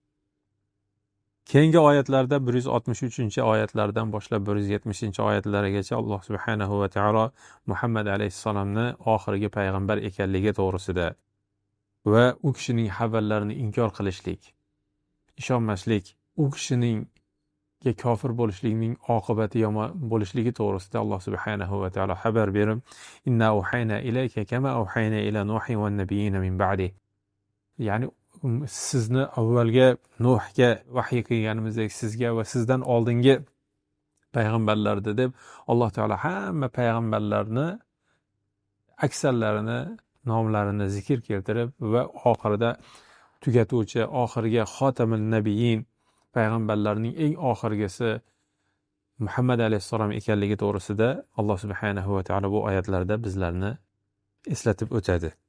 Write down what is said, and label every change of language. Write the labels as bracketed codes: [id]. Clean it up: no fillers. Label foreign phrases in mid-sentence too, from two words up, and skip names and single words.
[uz] Keyingi oyatlarda 163-oyatlardan boshlab 170-oyatlargacha Alloh subhanahu va taolo Muhammad alayhissalomni oxirgi payg'ambar ekanligi to'g'risida va u kishining xabarlarini inkor qilishlik, ishonmaslik, u kishining kofir bo'lishligining oqibati yomon bo'lishligi to'g'risida Alloh subhanahu va taolo xabar berib, [ar] إنا أوحينا إليك كما أوحينا إلى نوح والنبيين من بعد. [uz] Ya'ni sizni avvalga Nuhga vahiy qilganimizdek sizga va sizdan oldingi payg'ambarlarni deb Alloh taolo hamma payg'ambarlarni aksarlarini nomlarini zikr keltirib va oxirida tugatuvchi oxirgi [ar] خاتم النبيين [uz] payg'ambarlarning eng oxirgisi Muhammad alayhissalom ekanligi to'g'risida Alloh subhanahu va taolo bu oyatlarda bizlarni eslatib o'tadi.